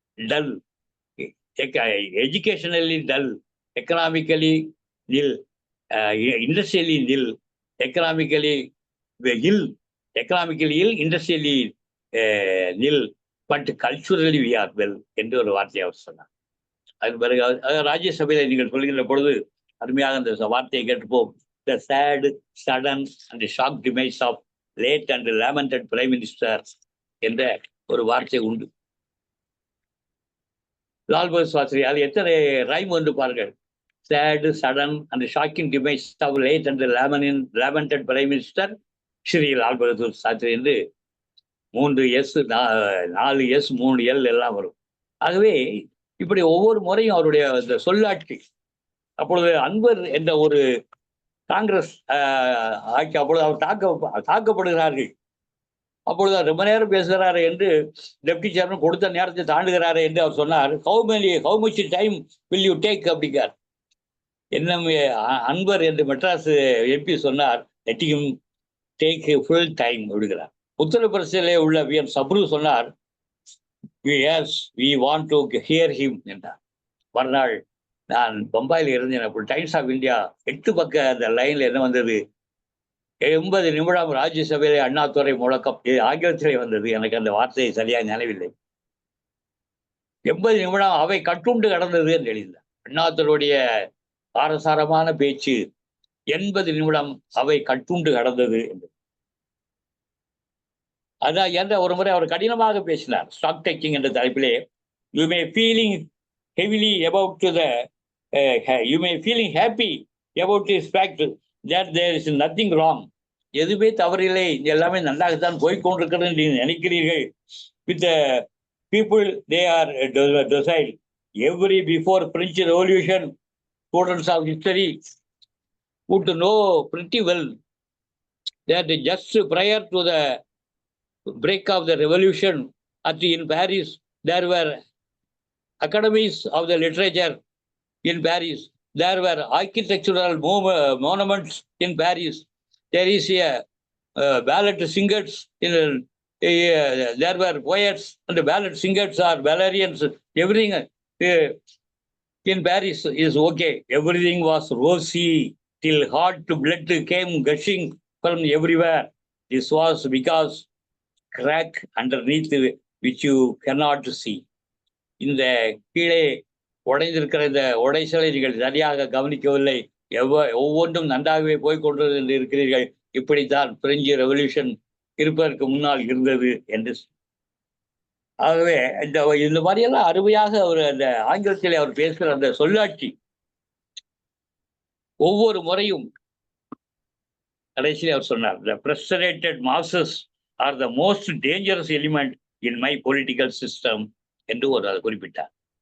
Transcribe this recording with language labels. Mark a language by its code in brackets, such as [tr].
[en] dull, educationally dull, economically nil, industrially nil, economically ill, industrially nil, but culturally we are well [ta] என்று ஒரு வார்த்தையை அவர் சொன்னார். அதுக்கு பிறகு ராஜ்யசபையில நீங்கள் சொல்கின்ற பொழுது அருமையாக அந்த வார்த்தையை கேட்டுப்போம். [en] The sad, sudden and shocked demise of late and lamented Prime Minister [ta] என்ற ஒரு வார்த்தை உண்டு. லால் பகதூர் சாஸ்திரி அது எத்தனை ரைம் வந்து பாருங்கள். [en] Sad, sudden and shocking demise of late and lamented Prime Minister Shri Lal Bahadur Shastri [ta] என்று 3 S 4 S 3 L எல்லாம் வரும். ஆகவே இப்படி ஒவ்வொரு முறையும் அவருடைய இந்த சொல்லாட்சி. அப்பொழுது அன்வர் என்ற ஒரு காங்கிரஸ் ஆட்சி, அப்பொழுது அவர் தாக்கப்படுகிறார்கள். அப்பொழுது ரொம்ப நேரம் பேசுகிறாரு என்று டெப்டி சேர்மன் கொடுத்த நேரத்தை தாண்டுகிறாரு என்று அவர் சொன்னார். [en] how much time will you take [ta] அப்படிங்கார். என்ன அன்வர் என்று மெட்ராஸ் எம்பி சொன்னார், [en] let him take full time [ta] அப்படிங்கிறார். உத்தரப்பிரதேசிலே உள்ள விஎம் சப்ரு சொன்னார், [en] we want to hear him [ta] என்றார். மறுநாள் நான் பம்பாயில் இருந்தேன். அப்போ டைம்ஸ் ஆஃப் இந்தியா 8 பக்க அந்த லைன்ல என்ன வந்தது, 80 நிமிடம் ராஜ்யசபையிலே அண்ணாதுரை முழக்கம், ஆங்கிலத்திலே வந்தது. எனக்கு அந்த வார்த்தையை சரியாக நினைவில்லை. 80 நிமிடம் அவை கட்டுண்டு கடந்தது என்று எழுதினார். அண்ணாதுரையுடைய ஆரசாரமான பேச்சு 80 நிமிடம் அவை கட்டுண்டு கடந்தது என்று. அதான் என்ற ஒரு முறை அவர் கடினமாக பேசினார். [en] stock taking [ta] என்ற தலைப்பிலே, [en] You may feeling heavily about to the you may feeling happy about this fact that there is nothing wrong. [ta] எதுவுமே தவறில்லை, எல்லாமே நன்றாகத்தான் போய்கொண்டிருக்கிறது நீங்கள் நினைக்கிறீர்கள். [en] With the people, they are docile. Every before French Revolution, students of history would know pretty well that just prior to the break of the revolution in Paris, there were academies of the literature in Paris. There were architectural monuments in Paris. There is a ballet singers. There were poets and the ballet singers are ballerians. Everything in Paris is okay. Everything was rosy till hot blood came gushing from everywhere. This was because crack underneath which you cannot see. [ta] இந்த கீழே உடைந்திருக்கிற இந்த உடைசலை நீங்கள் சரியாக கவனிக்கவில்லை. ஒவ்வொன்றும் நன்றாகவே போய்கொண்டது என்று இருக்கிறீர்கள். இப்படித்தான் பிரெஞ்சு ரெவல்யூஷன் இருப்பதற்கு முன்னால் இருந்தது என்று. ஆகவே இந்த மாதிரியெல்லாம் அருமையாக அவர் அந்த ஆங்கிலத்திலே அவர் பேசுகிற அந்த சொல்லாட்சி ஒவ்வொரு முறையும் கடைசியில் அவர் சொன்னார், [en] the frustrated masses are the most dangerous element in my political system [ta] என்று ஒரு குறிப்பிட்டார்.